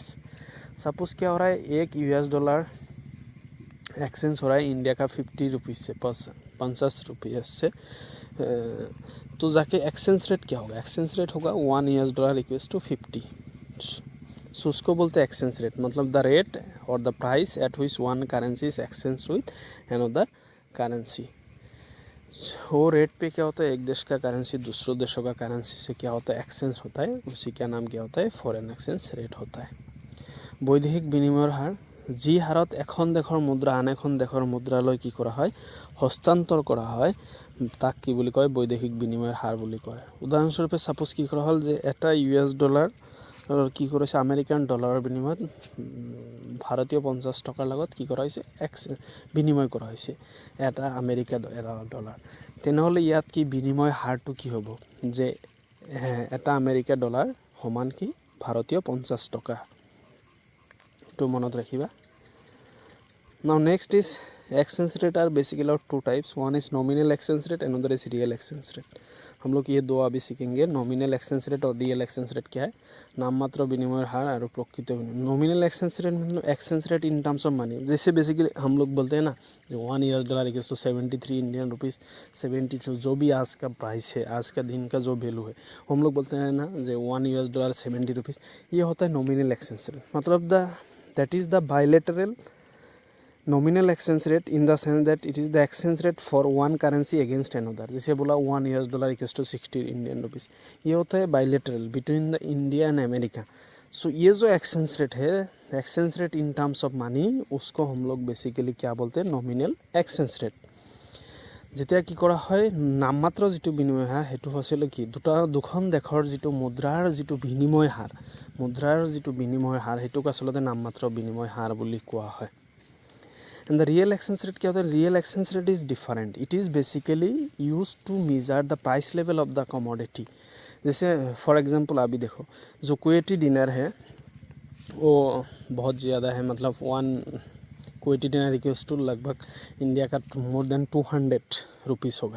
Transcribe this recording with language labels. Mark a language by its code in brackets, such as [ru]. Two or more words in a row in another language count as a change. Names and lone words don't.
[hi] सपोज क्या हो रहा है एक $1 एक्सचेंज हो रहा है इंडिया का 50 रुपीज़ से 50 रुपये से तो जाके [en] exchange rate [hi] क्या होगा [en] exchange rate [hi] होगा [en] $1 equals to 50 so [hi] उसको बोलते हैं [en] exchange rate [hi] मतलब [en] the rate [hi] और [en] the price at which one currency is exchange with another currency. [hi] वो रेट पे क्या होता है एक देश का करेंसी दूसरों देशों का करेंसी से क्या होता है एक्सचेंज होता है उसी का नाम क्या होता है [en] foreign exchange rate [hi] होता है। [as] বৈদেশিক বিনিময়ৰ হাৰ যি হাৰত এখন দেশৰ মুদ্ৰা আন এখন দেশৰ মুদ্ৰালৈ কি কৰা হয় হস্তান্তৰ কৰা হয় তাক কি বুলি কয় বৈদেশিক বিনিময়ৰ হাৰ বুলি কয়। উদাহৰণস্বৰূপে সাপোজ কি কৰা হ'ল যে এটা $US কি কৰিছে আমেৰিকান ডলাৰৰ বিনিময়ত ভাৰতীয় 50 টকাৰ লগত কি কৰা হৈছে বিনিময় কৰা হৈছে এটা আমেৰিকা ডলাৰ তেনেহ'লে ইয়াত কি বিনিময় হাৰটো কি হ'ব যে এটা আমেৰিকা ডলাৰ সমান কি ভাৰতীয় 50 টকা। তো মনত ৰাখিবা। [en] Now next is exchange rate are basically two types. One is nominal exchange rate, another is real exchange rate. [hi] हम लोग ये दो अभी सीखेंगे [en] nominal exchange rate [hi] और [en] real exchange rate [hi] क्या है [as] নাম মাত্ৰ বিনিময় হাৰ [hi] और [as] প্ৰকৃত বিনিময়। [en] nominal exchange rate [hi] मतलब [en] exchange rate in terms of money [hi] जैसे बेसिकली हम लोग बोलते हैं ना जो [en] $1 equals to 73 Indian rupees 72 [hi] जो भी आज का प्राइस है आज का दिन का जो वैल्यू है हम लोग बोलते हैं ना जो $1 70 रुपीज़ ये होता है [en] nominal exchange rate [hi] मतलब [en] that is the bilateral nominal exchange rate in the sense that it is the exchange rate for one currency against another। [hi] जैसे बोला [en] $1 equals to 60 Indian rupees [hi] ये होता है [en] bilateral between the India and America. [hi] सो ये जो [en] exchange rate [hi] है [en] exchange rate in terms of money [hi] उसको हम लोग बेसिकली क्या बोलते हैं [en] nominal exchange rate. [as] যেতিয়া কি কৰা হয় নামমাত্ৰ যিটো বিনিময় হাৰ সেইটো হৈছিল কি দুখন দেশৰ যিটো মুদ্ৰাৰ যিটো বিনিময় হাৰ সেইটোক আচলতে নামমাত্ৰ বিনিময় হাৰ বুলি কোৱা হয়। [en] and the real exchange rate [hi] क्या होता है [en] real exchange rate is different it is basically use to measure the price level of the commodity. [hi] जैसे [en] for example [hi] अभी देखो जो कुवैती दिनार है वो बहुत ज़्यादा है मतलब [en] Kuwaiti dinar equals to [hi] लगभग इंडिया का [en] more than 200 rupees [hi] होगा।